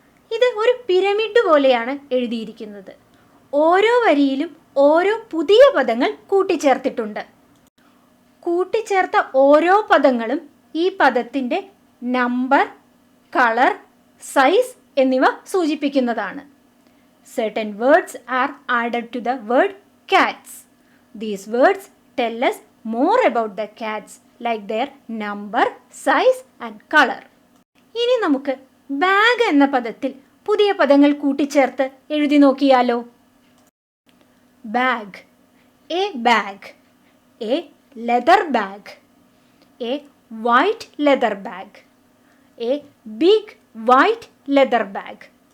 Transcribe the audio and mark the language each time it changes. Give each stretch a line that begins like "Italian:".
Malayalam: ഇത് ഒരു പിരമിഡ് പോലെയാണ് എഴുതിയിരിക്കുന്നത്. ഓരോ വരിയിലും ഓരോ പുതിയ പദങ്ങൾ കൂട്ടിച്ചേർത്തിട്ടുണ്ട്. കൂട്ടിച്ചേർത്ത ഓരോ പദങ്ങളും ഈ പദത്തിൻ്റെ നമ്പർ, കളർ, സൈസ് എന്നിവ സൂചിപ്പിക്കുന്നതാണ്.
English: Certain words are added to the word cats. These words tell us more about the cats, like their number, size and color.
Malayalam: ഇനി നമുക്ക് ബാഗ് എന്ന പദത്തിൽ പുതിയ പദങ്ങൾ കൂട്ടിച്ചേർത്ത് എഴുതി നോക്കിയാലോ. Bag,
English: A bag, a leather bag, a white leather bag, a big white leather bag.